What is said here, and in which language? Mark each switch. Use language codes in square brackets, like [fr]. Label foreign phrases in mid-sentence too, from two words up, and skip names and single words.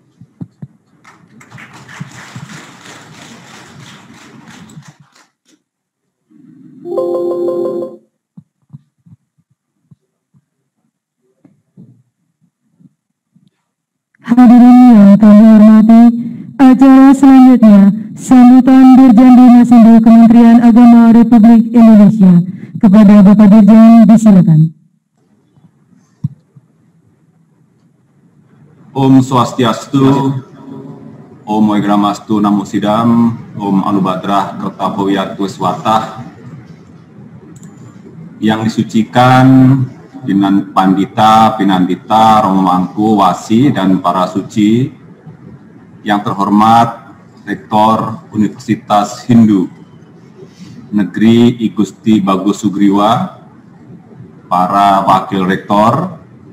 [id] Hadirin yang kami hormati, acara selanjutnya sambutan Dirjen Dinas Hindu Kementerian Agama Republik Indonesia. Kepada Bapak Dirjen, disilakan. [sa] Om Swastiastu, Om Moigramastu Namo Sidam, Om Anubadrah Kertapowiatu Swatah, [id] yang disucikan Dinan Pandita, Pinandita, Romo Mangku, Wasi, dan para suci, yang terhormat Rektor Universitas Hindu Negeri I Gusti Bagus Sugriwa, para Wakil Rektor,